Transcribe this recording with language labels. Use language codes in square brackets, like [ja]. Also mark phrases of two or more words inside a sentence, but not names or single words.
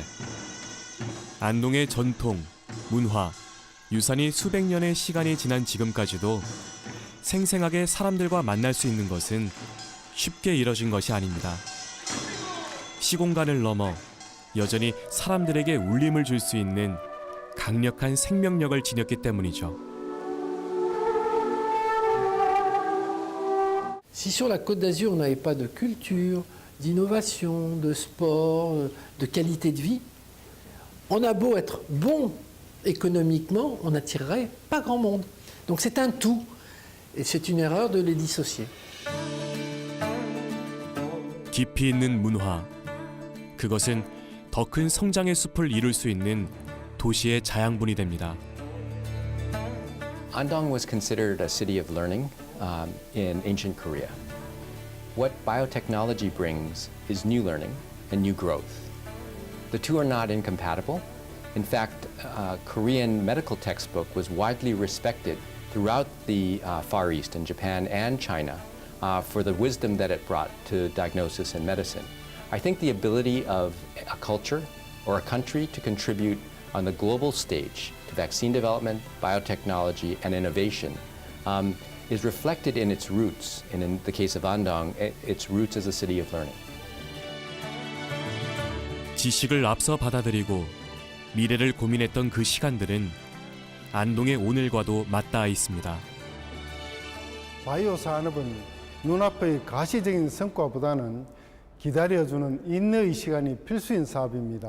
[ko] 안동의 전통, 문화, 유산이 수백 년의 시간이 지난 지금까지도 생생하게 사람들과 만날 수 있는 것은 쉽게 이뤄진 것이 아닙니다. 시공간을 넘어 여전히 사람들에게 울림을 줄 수 있는 강력한 생명력을 지녔기 때문이죠. [fr] Si sur la Côte d'Azur on n'avait pas de culture, d'innovation, de sport, de qualité de vie, on a beau être bon économiquement, on n'attirerait pas grand monde. Donc c'est un tout. Et c'est une erreur de les dissocier. [ko] 깊이 있는 문화. 그것은 더 큰 성장의 숲을 이룰 수 있는 도시의 자양분이 됩니다. [en] Andong was considered a city of learning in ancient Korea. What biotechnology brings is new learning and new growth. The two are not incompatible. In fact, Korean medical textbook was widely respected throughout the Far East in Japan and China for the wisdom that it brought to diagnosis and medicine. I think the ability of a culture or a country to contribute on the global stage to vaccine development, biotechnology, and innovation is reflected in its roots, and in the case of Andong, its roots as a city of learning. [ko] 지식을 앞서 받아들이고 미래를 고민했던 그 시간들은 안동의 오늘과도 맞닿아 있습니다. 바이오 산업은 눈앞의 가시적인 성과보다는 기다려주는 인내의 시간이 필수인 사업입니다.